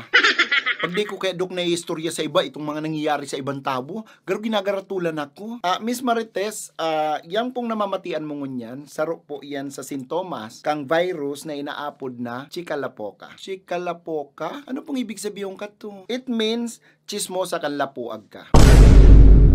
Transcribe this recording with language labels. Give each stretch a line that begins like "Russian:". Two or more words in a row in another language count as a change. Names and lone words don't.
Bikol: Pag di ko kaya, Dok, na istorya sa iba, itong mga nangyayari sa ibang tabo, garo ginagaratulan ako. Miss Marites, yang pong namamatian mo ngunyan, saro po yan sa sintomas, kang virus na inaapod na chikalapoka. Chikalapoka?
Filipino: Ano pong ibig sabihin ka to?
English: It means,
Bikol: chismosa kang lapuag ka.